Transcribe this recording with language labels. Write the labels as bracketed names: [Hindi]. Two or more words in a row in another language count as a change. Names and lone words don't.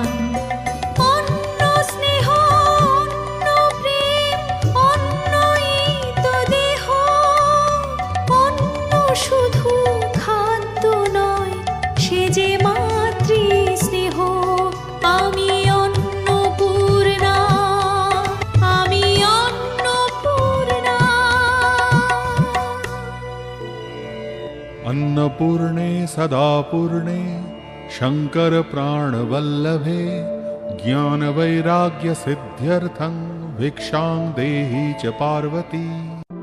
[Bangla] অন্ন স্নেহ, অন্ন প্রেম, অন্নই তো দেহ। অন্ন শুধু খাদ্য নয়, সে যে মাতৃ স্নেহ। আমি অন্নপূর্ণা, আমি অন্নপূর্ণা। [Sanskrit] अन्नपूर्णे सदा पूर्णे शंकर प्राणवल्लभे ज्ञान वैराग्य सिद्ध्यर्थं भिक्षां देहि च पार्वती।